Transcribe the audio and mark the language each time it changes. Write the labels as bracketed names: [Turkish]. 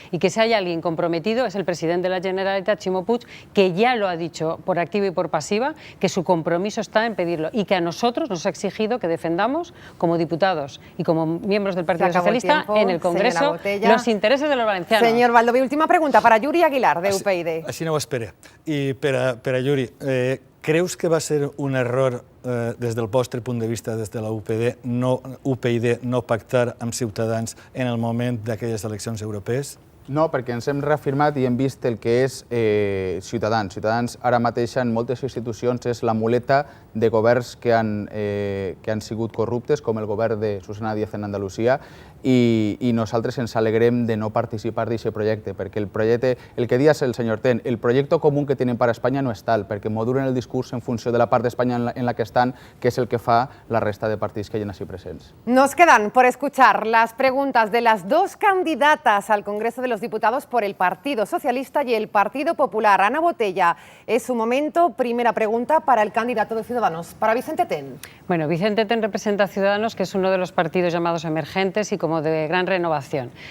[Spanish] Y que si hay alguien comprometido es el presidente de la Generalitat, Ximo Puig, que ya lo ha dicho por activa y por pasiva, que su compromiso está en pedirlo y que a nosotros nos ha exigido que defendamos como diputados y como miembros del Partido Socialista en el Congreso los intereses de los valencianos. Señor Baldoví, última pregunta para Yuri Aguilar, de UPyD. [Catalan] Així no ho espera. I per a Yuri, creus que va ser un error des del vostre punt de vista, des de la UPyD, no pactar amb Ciutadans en el moment d'aquelles eleccions europees? No, perquè ens hem reafirmat i hem vist el que és Ciutadans. Ciutadans ara mateix en moltes institucions és la muleta de governs que han sigut corruptes, com el govern de Susana Díaz en Andalusia, i nosaltres ens alegrem de no participar d'aquest projecte, perquè el projecte, el que dius el senyor Ten, el projecte comú que tenen per a Espanya no és tal, perquè modulen el discurs en funció de la part d'Espanya en la que estan, que és el que fa la resta de partits que hi ha així presents. [Spanish] Nos quedan por escuchar las preguntas de las dos candidatas al Congreso de los Diputados por el Partido Socialista y el Partido Popular. Ana Botella, es su momento. Primera pregunta para el candidato de Ciudadanos, para Vicente Ten. Bueno, Vicente Ten representa a Ciudadanos, que es uno de los partidos llamados emergentes y como de gran renovación.